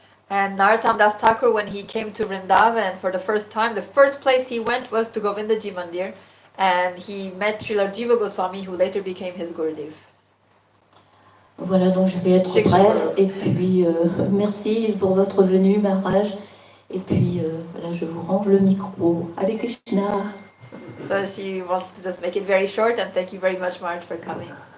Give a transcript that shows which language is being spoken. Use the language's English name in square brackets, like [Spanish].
[English] And Narottam Das Thakur, when he came to Vrindavan for the first time, the first place he went was to Govindaji Mandir, and he met Srila Jiva Goswami, who later became his Gurudev. [French] Voilà, donc je vais être brève, et puis merci pour votre venue, Maharaj, et puis voilà, je vous rends le micro. Hare Krishna. [English] So she wants to just make it very short, and thank you very much, Maharaj, for coming.